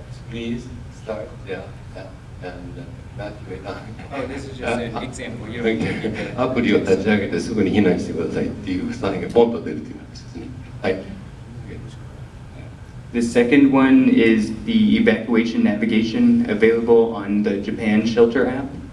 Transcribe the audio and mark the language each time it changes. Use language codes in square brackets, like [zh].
[en] Please start there and evacuate. Oh, this is just an example. [ja] アプリを立ち上げてすぐに避難してくださいっていうサインがポンと出るという話ですね。はい。 [en] The second one is the evacuation navigation available on the Japan Shelter app.